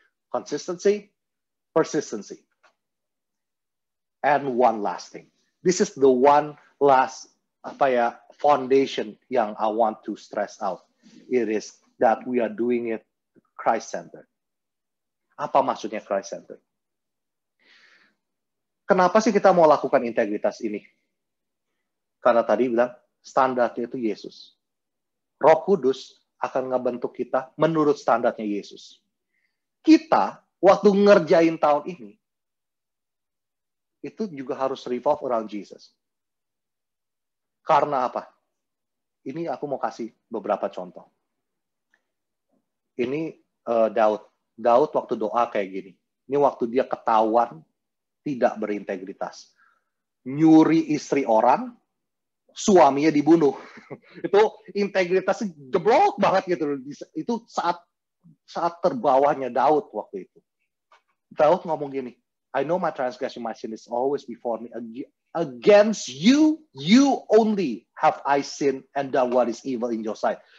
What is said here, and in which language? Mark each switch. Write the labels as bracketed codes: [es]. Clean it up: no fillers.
[en] Consistency, persistency. And one last thing. This is the one last foundation yang I want to stress out. It is that we are doing it Christ-centered. [id] Apa maksudnya Christ-centered? Kenapa sih kita mau lakukan integritas ini? Karena tadi bilang standarnya itu Yesus. Roh Kudus akan ngebentuk kita menurut standarnya Yesus. Kita waktu ngerjain tahun ini itu juga harus [en] revolve around Jesus. [id] Karena apa? Ini aku mau kasih beberapa contoh. Ini Daud. Daud waktu doa kayak gini. Ini waktu dia ketahuan tidak berintegritas. Nyuri istri orang, suaminya dibunuh. Itu integritasnya jeblok banget gitu. Itu saat terbawahnya Daud waktu itu. Daud ngomong gini, [en] I know my transgression, my sin is always before me. Against you only have I sinned and done what is evil in your sight.